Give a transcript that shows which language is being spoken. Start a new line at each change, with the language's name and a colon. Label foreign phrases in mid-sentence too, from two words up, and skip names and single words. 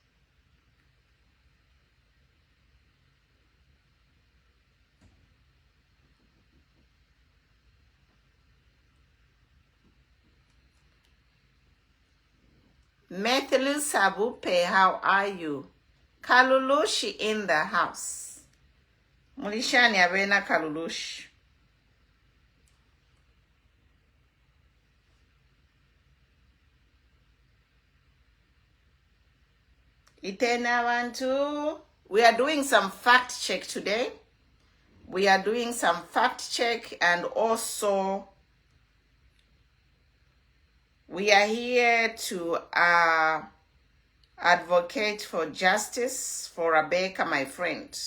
English: Methelu Sabupe, how are you? Kalulushi in the house.
Bemba: Mulishani abena Kalulushi. Itena Bantu.
English: We are doing some fact check today. We are doing some fact check, and also we are here to advocate for justice for Rabecca, my friend.